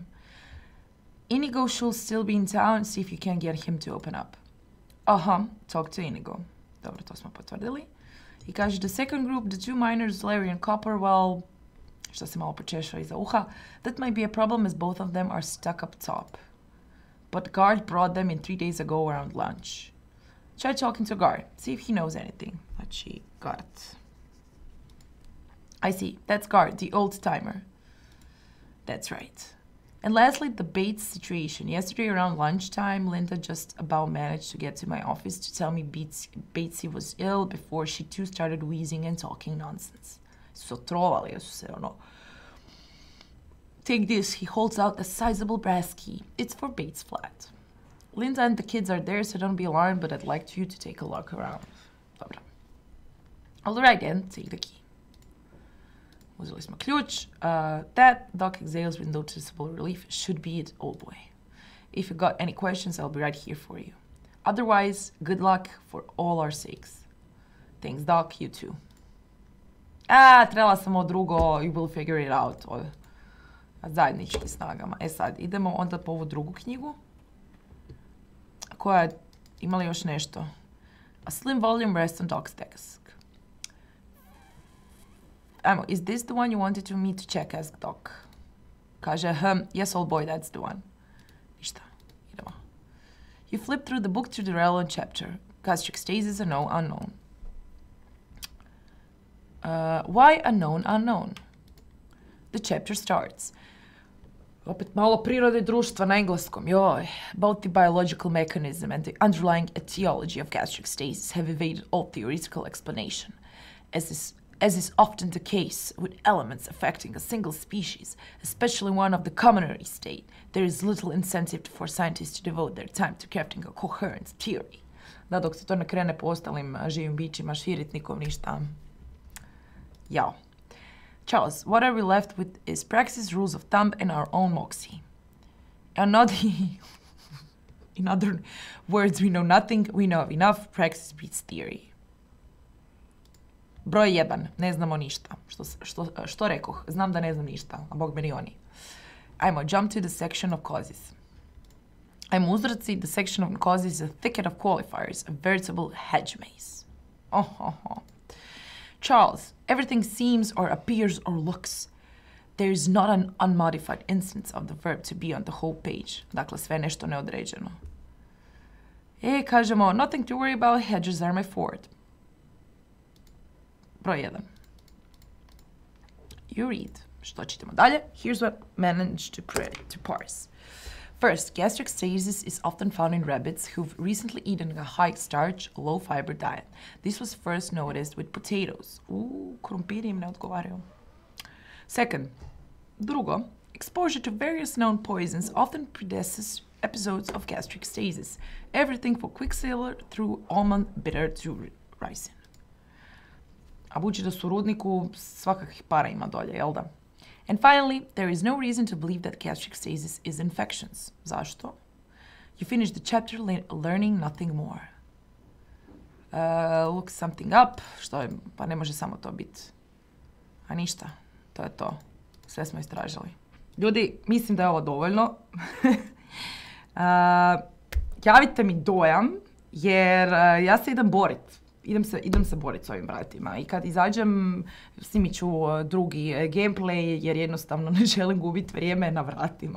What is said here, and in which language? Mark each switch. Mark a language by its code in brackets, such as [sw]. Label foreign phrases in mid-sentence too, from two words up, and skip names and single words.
[en] Inigo should still be in town, see if you can get him to open up. Aha, talk to Inigo. [hr] Dobro, to smo potvrdili. I kaže, [en] the second group, the two miners, Larry and Copper, well, [hr] što se malo počešao iza uha, [en] that might be a problem as both of them are stuck up top. But Guard brought them in 3 days ago around lunch. Try talking to Guard, see if he knows anything. [hr] Znači, Guard. [en] I see, that's Guard, the old timer. That's right. And lastly, the Bates situation. Yesterday around lunchtime, Linda just about managed to get to my office to tell me Batesy was ill before she too started wheezing and talking nonsense. [hr] So trovali su se, ono. [en] Take this, he holds out a sizable brass key. It's for Bates' flat. Linda and the kids are there, so don't be alarmed, but I'd like you to take a look around. [hr] Dobro. [en] Alright then, take the key. [hr] Uzeli smo ključ. [en] That doc exhales with noticeable relief should be it, old boy. If you got any questions, I'll be right here for you. Otherwise, good luck for all our sakes. Thanks, Doc, you too. [hr] Trebala sam ovo drugo, [en] you will figure it out. [hr] Zajedničkim snagama. Sad, idemo onda po ovu drugu knjigu. Koja je imala još nešto. [en] A slim volume rests on Doc's desk. Is this the one you wanted me to check, asked Doc. Kaže, yes, old boy, that's the one. [hr] Ništa, idemo. [en] You flip through the book to the relevant chapter. Gastric stasis, unknown. Why unknown? The chapter starts. [hr] Opet malo prirode društva na engleskom, joj. [en] Both the biological mechanism and the underlying etiology of gastric stasis have evaded all theoretical explanation. As is often the case with elements affecting a single species, especially one of the commonary state, there is little incentive for scientists to devote their time to crafting a coherent theory. [hr] Da, dok se to ne krene po ostalim živim bićima širit, nikom ništa. Jao. [en] Charles, what are we left with is praxis, rules of thumb, and our own moxie. In other words, we know nothing, we know enough, praxis beats theory. [hr] Broj 1. Ne znamo ništa. Što rekoh? Znam da ne znam ništa, a bog meni oni. Ajmo, [en] jump to the section of causes. [hr] Ajmo uzroci, [en] the section of causes is a thicket of qualifiers, a veritable hedge maze. Charles, everything seems or appears or looks. There is not an unmodified instance of the verb to be on the whole page. [hr] Dakle, sve nešto neodređeno. Kažemo, [en] nothing to worry about, hedges are my forte. Broj 1. You read. [hr] Što čitamo dalje? [en] Here's what managed to parse. First, gastric stasis is often found in rabbits who've recently eaten a high-starch, low-fiber diet. This was first noticed with potatoes. [hr] Krumpiri im ne odgovaraju. [en] Second, drugo, exposure to various known poisons often precedes episodes of gastric stasis. Everything from quicksilver through almond bitter to ricin. [hr] A budući da su u rudniku, svakakvih para ima dolje, jel da? [en] And finally, there is no reason to believe that gastric stasis is infections. [hr] Zašto? [en] You finish the chapter learning nothing more. Look something up, [hr] što je, pa ne može samo to biti. A ništa, to je to. Sve smo istražili. Ljudi, mislim da je ovo dovoljno. Javite mi dojam, jer ja se idem boriti. Idem se boriti s ovim vratima i kad izađem snimit ću drugi gameplay jer jednostavno ne želim gubiti vrijeme na vratima.